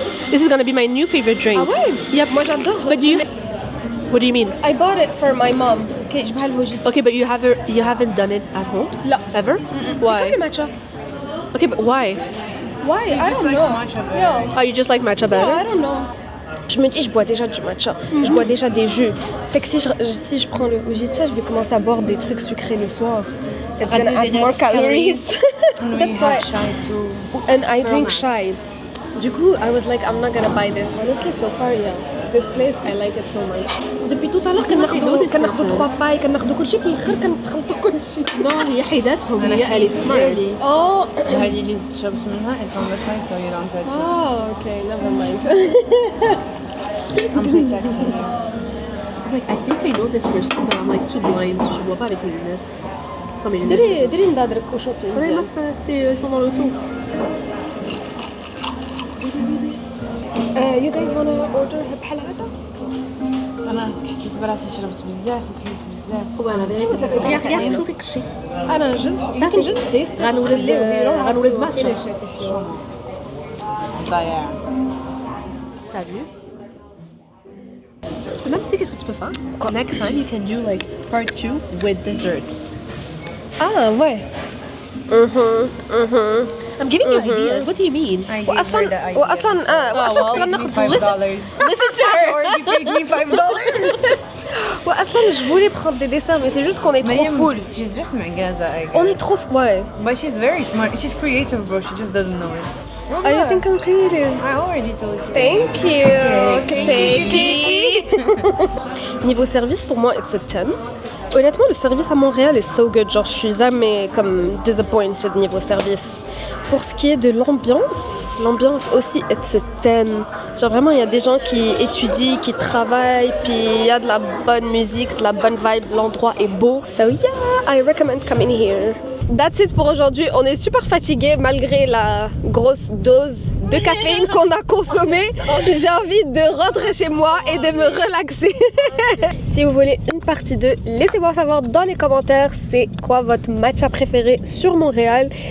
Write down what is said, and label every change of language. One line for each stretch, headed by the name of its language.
English: this is gonna be my new favorite drink.
French: Ah ouais?
English: Yep.
French: Moi j'adore.
English: But do you? What do you mean? I bought it for my mom. Okay,
French: je le hojiti.
English: Okay, but you haven't done it at home?
Arabic: لا.
English: Ever?
French: C'est
English: Why?
French: comme le matcha.
English: Okay, but why? Why? I don't know. Yeah. Oh, you just like matcha better? Yeah, I don't know.
French: Je me dis, je bois déjà du matcha, je bois déjà des jus. Fait que si je prends le hojicha, je vais commencer à boire des trucs sucrés le soir.
English: It's gonna add more calories. That's why. And I drink chai.
French: Du coup,
English: I was like, I'm not gonna buy this. Honestly, so far, yeah. This place, I like it so much.
French: Depuis tout à l'heure
Arabic: كناخدو 3 باي كناخدو كلشي في الاخر كنتخلطوا كلشي. No, هي حيداتهم هي
French: elle est smart.
English: Oh.
Arabic: هذه اللي تشربت منها
English: it's on the side so you don't touch it. Oh, okay, never mind. I'm protecting you. Like, I think I know this person, but I'm like too blind.
French: Je vois pas avec les lunettes. Sans mes lunettes.
Arabic: ديري ندادرك وشوفي مزيان.
French: Ils sont dans le tout.
English: You guys wanna order
Arabic: بحال هذا؟ أنا حسيت براسي شربت بزاف وكليت بزاف.
French: Voilà, ça fait pas regarde, rien.
Arabic: شوفي كشي.
English: انا you can just taste it.
Arabic: غنولد matcha. ضايع.
French: T'as vu? Parce que même, tu sais, qu'est-ce que tu peux faire?
English: Next time, you can do like part 2 with desserts.
French: Ah ouais.
English: I'm giving you ideas. What do you mean? واصلا كنت غناخد Listen to her. You paid me $5.
French: واصلا je voulais prendre des desserts mais c'est juste qu'on est trop full.
English: She's just معجزة.
French: On est trop ouais.
English: But she's very smart. She's creative, bro. She just doesn't know it. Oh, you think I'm creative? I already told you. Thank you. Take it.
French: Niveau service, pour moi,
English: it's a 10.
French: Honnêtement, le service à Montréal est
English: so good.
French: Genre, je suis jamais comme disappointed niveau service. Pour ce qui est de l'ambiance aussi,
English: it's a 10.
French: Genre, vraiment, il y a des gens qui étudient, qui travaillent, puis il y a de la bonne musique, de la bonne vibe. L'endroit est beau.
English: So yeah, I recommend coming here. That's it
French: pour aujourd'hui. On est super fatigués malgré la grosse dose de caféine qu'on a consommée. J'ai envie de rentrer chez moi et de me relaxer. Si vous voulez une partie 2, laissez-moi savoir dans les commentaires c'est quoi votre matcha préféré sur Montréal.